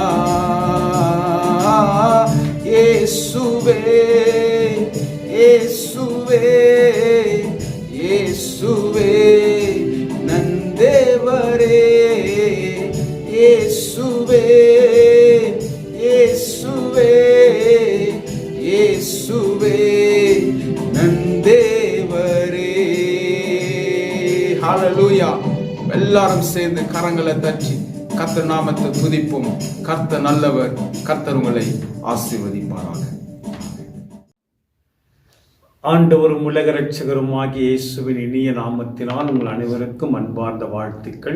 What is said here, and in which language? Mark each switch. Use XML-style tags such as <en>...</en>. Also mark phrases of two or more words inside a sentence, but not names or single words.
<kn>ಯೇಸುವೆ ಯೇಸುವೆ ಯೇಸುವೆ ನನ್ ದೇವರೇ. ಯೇಸುವೆ ಯೇಸುವೆ ಯೇಸುವೆ ನನ್ தேவரே.</kn> <ta>ஹalleluya. எல்லாரும் சேர்ந்து கரங்களை தட்டி கர்த்தர் நாமத்தை துதிப்போம். கர்த்தர் நல்லவர். கர்த்தர் உங்களை ஆசீர்வதிப்பாராக. ஆண்டவரும் உலக இரட்சகரும் ஆகிய இயேசுவின் இனிய நாமத்தினால் உங்கள் அனைவருக்கும் அன்பார்ந்த வாழ்த்துக்கள்.</ta>